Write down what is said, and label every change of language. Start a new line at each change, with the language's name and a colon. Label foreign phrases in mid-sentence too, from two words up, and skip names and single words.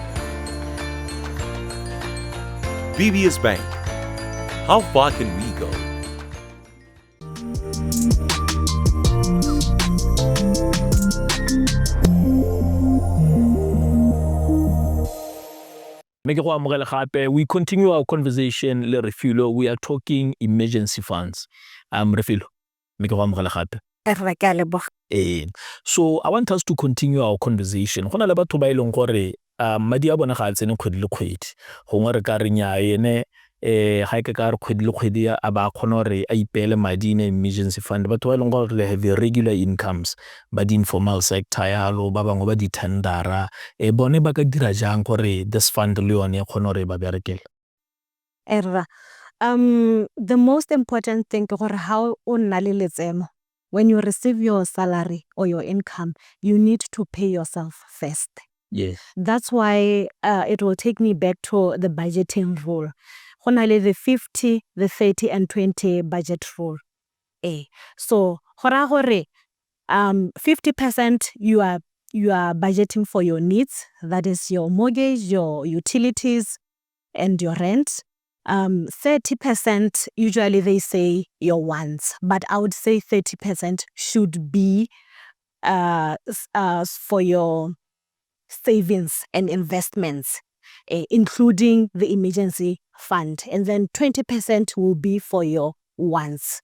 English: BBS Bank. How far can we go?
Tswana: Make go amogela gape.
English: We continue our conversation le Refilwe. We are talking emergency funds.
Tswana: Refilwe, make go amogela gape. Re ke a leboga.
English: So I want us to continue our conversation.
Tswana: Go na le batho ba e leng gore madi a bona ga a tsene kgwedi le kgwedi. Gongwe re ka re nya ene ga e ka re kgwedi le kgwedi a ba kgona gore a ipeele madi
English: in emergency fund.
Tswana: Batho ba e leng gore
English: they have regular incomes
Tswana: ba di
English: informal sector
Tswana: yalo ba bangwe ba di tendera bone ba ka dira jang gore
English: this fund
Tswana: le yone e kgona gore ba berekele. Erra.
English: The most important thing
Tswana: ke gore how o nna le letseno.
English: When you receive your salary or your income, you need to pay yourself first. Yes. That's why it will take me back to the budgeting rule.
Tswana: Go na le
English: the 50, the 30 and 20 budget rule. So
Tswana: go ra gore
English: 50% you are budgeting for your needs, that is your mortgage, your utilities and your rent. 30% usually they say your wants, but I would say 30% should be for your savings and investments, including the emergency fund, and then 20% will be for your wants.